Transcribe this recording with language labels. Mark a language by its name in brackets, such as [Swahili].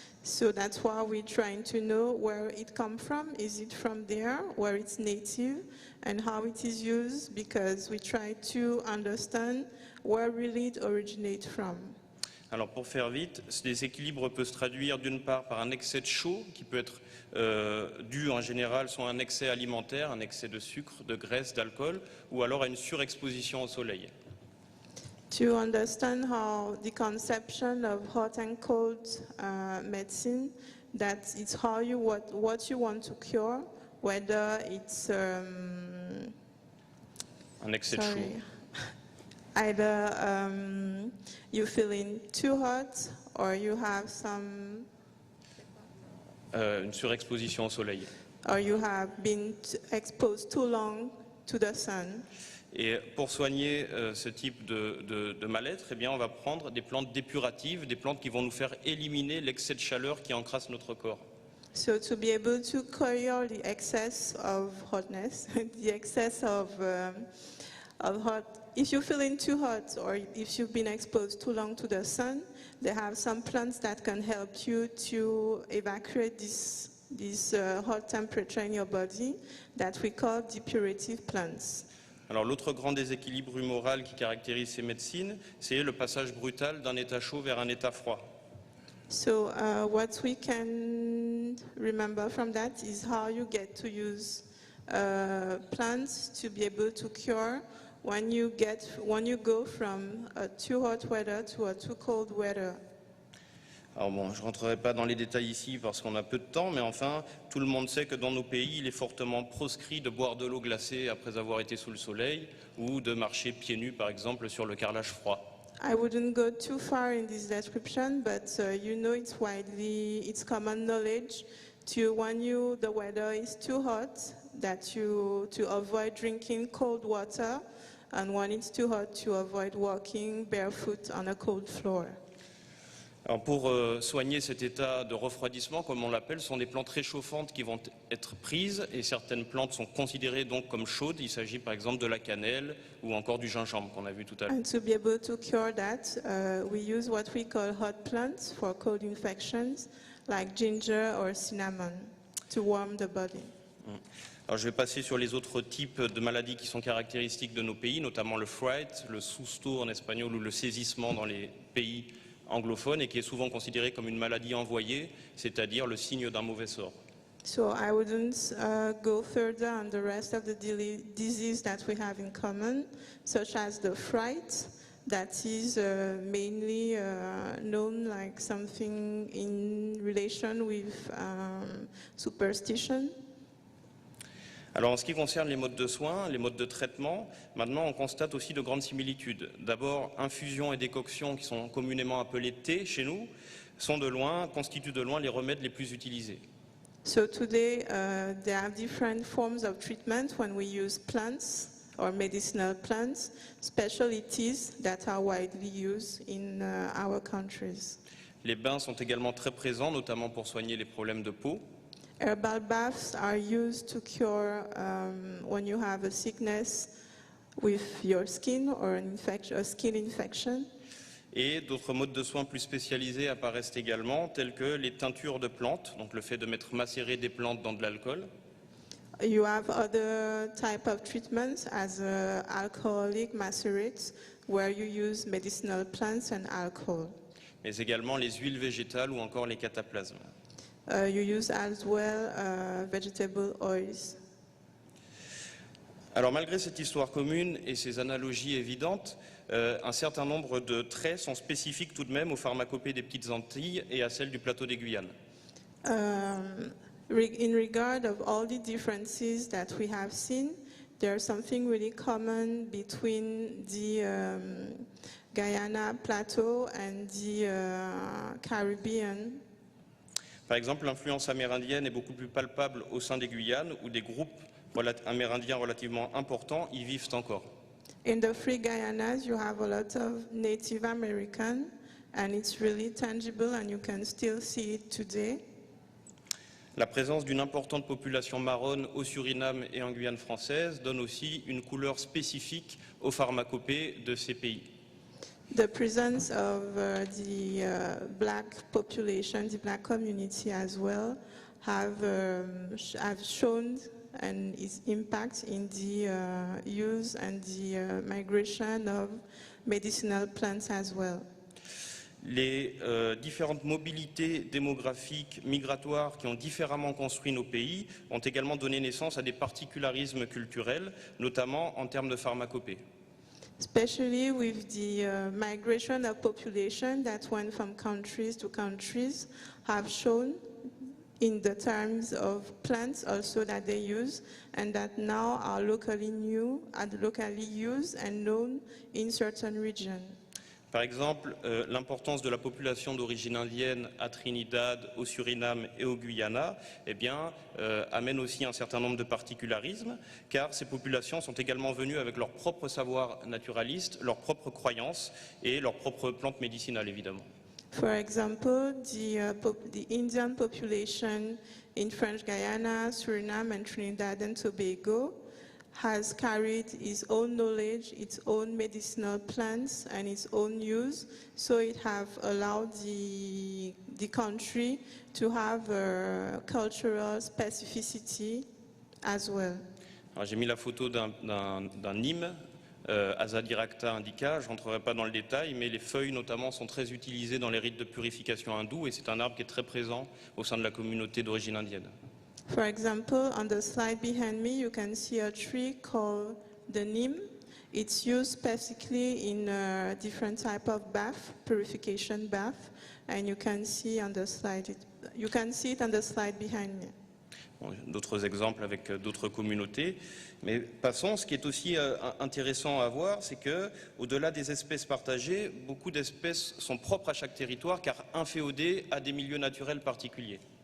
[English] So that's why we're trying to know where it comes from. Is it from there, where it's native, and how it is used? Because we try to understand where really it originates from. [French] Alors pour faire vite, ce déséquilibre peut se traduire d'une part par un excès de chaud qui peut être dû en général soit à un excès alimentaire, un excès de sucre, de graisse, d'alcool, ou alors à une surexposition au soleil. [English] To understand how the conception of hot and cold medicine, that it's how you what you want to cure, whether it's [French] Un excès de [English] sorry, [French] chaud. [English] either you feeling too hot or you have some [French] Une surexposition au soleil. [English] or you have been exposed too long to the sun. [French] Et pour soigner ce type de mal-être, eh bien, on va prendre des plantes dépuratives, des plantes qui vont nous faire éliminer l'excès de chaleur qui encrasse notre corps. [English] So to be able to cure the excess of hotness, the excess of hot, if you're feeling too hot or if you've been exposed too long to the sun, they have some plants that can help you to evacuate this hot temperature in your body that we call depurative plants. [French] Alors l'autre grand déséquilibre humoral qui caractérise ces médecines, c'est le passage brutal d'un état chaud vers un état froid. [English] So what we can remember from that is how you get to use plants to be able to cure when you go from a too hot weather to a too cold weather. [French] Alors bon, je ne rentrerai pas dans les détails ici parce qu'on a peu de temps, mais enfin, tout le monde sait que dans nos pays, il est fortement proscrit de boire de l'eau glacée après avoir été sous le soleil ou de marcher pieds nus, par exemple, sur le carrelage froid. [English] I wouldn't go too far in this description, but you know it's common knowledge to when the weather is too hot to avoid drinking cold water, and when it's too hot to avoid walking barefoot on a cold floor. [French] Alors pour soigner cet état de refroidissement, comme on l'appelle, ce sont des plantes réchauffantes qui vont être prises et certaines plantes sont considérées donc comme chaudes. Il s'agit par exemple de la cannelle ou encore du gingembre qu'on a vu tout à l'heure. [English] And to be able to cure that, we use what we call hot plants for cold infections, like ginger or cinnamon, to warm the body. [French] Alors je vais passer sur les autres types de maladies qui sont caractéristiques de nos pays, notamment le fright, le susto en espagnol ou le saisissement dans les pays anglophone et qui est souvent considéré comme une maladie envoyée, c'est-à-dire le signe d'un mauvais sort. [English] So I wouldn't go further on the rest of the disease that we have in common, such as the fright, that is mainly known like something in relation with superstition. [French] Alors en ce qui concerne les modes de soins, les modes de traitement, maintenant on constate aussi de grandes similitudes. D'abord, infusions et décoctions qui sont communément appelées thé chez nous, constituent de loin les remèdes les plus utilisés. [English] So today there are different forms of treatment when we use plants or medicinal plants, specialties that are widely used in our countries. [French] Les bains sont également très présents, notamment pour soigner les problèmes de peau. [English] Herbal baths are used to cure when you have a sickness with your skin or a skin infection. [French] Et d'autres modes de soins plus spécialisés apparaissent également, tels que les teintures de plantes, donc le fait de mettre macérer des plantes dans de l'alcool. [English] You have other type of treatments as alcoholic macerates, where you use medicinal plants and alcohol. [French] Mais également les huiles végétales ou encore les cataplasmes. [English] You use as well vegetable oils. [French] Alors malgré cette histoire commune et ces analogies évidentes, un certain nombre de traits sont spécifiques tout de même aux pharmacopées des Petites Antilles et à celles du plateau des Guyanes. [English] In regard of all the differences that we have seen, there's something really common between the Guyana plateau and the Caribbean. [French] Par exemple, l'influence amérindienne est beaucoup plus palpable au sein des Guyanes où des groupes amérindiens relativement importants y vivent encore. [English] In the Free Guyanas, you have a lot of Native American, and it's really tangible, and you can still see it today. [French] La présence d'une importante population marronne au Suriname et en Guyane française donne aussi une couleur spécifique aux pharmacopées de ces pays. [English] The presence of the black population, the black community as well, have shown and its impact in the use and the migration of medicinal plants as well. [French] Les différentes mobilités démographiques, migratoires qui ont différemment construit nos pays ont également donné naissance à des particularismes culturels, notamment en termes de pharmacopée. [English] Especially with the migration of population that went from countries to countries have shown in the terms of plants also that they use and that now are locally used and known in certain regions. [French] Par exemple, l'importance de la population d'origine indienne à Trinidad, au Suriname et au Guyana amène aussi un certain nombre de particularismes, car ces populations sont également venues avec leur propre savoir naturaliste, leurs propres croyances et leurs propres plantes médicinales, évidemment. [English] For example, the Indian population in French Guiana, Suriname and Trinidad and Tobago has carried its own knowledge, its own medicinal plants and its own use, so it have allowed the country to have a cultural specificity as well. [French] J'ai mis la photo d'un Nîmes, Azadirachta indica, je n'entrerai pas dans le détail, mais les feuilles notamment sont très utilisées dans les rites de purification hindous et c'est un arbre qui est très présent au sein de la communauté d'origine indienne. [English] For example, on the slide behind me, you can see a tree called the neem. It's used specifically in a different type of bath, purification bath, and you can see on the slide. You can see it on the slide behind me. [French] Bon, d'autres exemples avec d'autres communautés, mais passons. Ce qui est aussi intéressant à voir, c'est que, au-delà des espèces partagées, beaucoup d'espèces sont propres à chaque territoire, car inféodées à des milieux naturels particuliers.